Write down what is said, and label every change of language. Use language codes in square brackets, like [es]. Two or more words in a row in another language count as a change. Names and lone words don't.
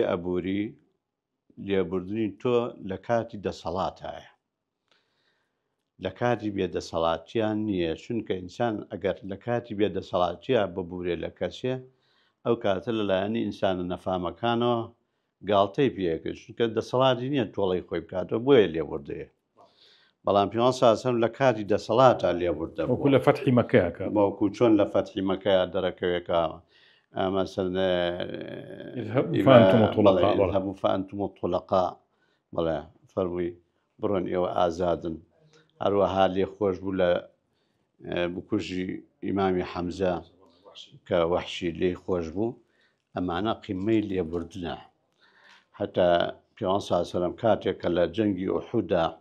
[ckb] ئەبووری لێبوردنی تۆ لە کاتی دەسەڵاتایە لە کاتی بێدەسەڵاتیان نییە چونکە ئینسان ئەگەر لە کاتی بێدەسەڵاتیە ببوورێ لە کەسێ ئەو کاتە لەلایەنی ئینسانە نەفامەکانەوە گاڵتەی پێەکە چونکە دەسەڵاتی نییە تۆڵی خۆی بکاتەوە بۆیە لێبوردەیە بەڵام پێغەمبەر [ar] صلی الله علیه وسلم [ckb] لە کاتی دەسەڵاتە لێبوردە وەکو لە فەتحی مەکەیەکە وەکو چۆن لە فەتحی مەکەیە دەرەکەوێکە [ar] مثلا اذهبوا فأنتم الطلقاء [ckb] بەڵێ فەرمووی بڕۆن ئێوە ئازادن هەروەها لێ خۆش بوو لە بکوژی ئیمامی حەمزە کە وەحشی لێی خۆش بوو ئەمانە قیمەی لێبوردنە هەتا پێغەمبەر [ar] صلی الله علیه وسلم [ckb] کاتێک کە لە جەنگی ئوحودا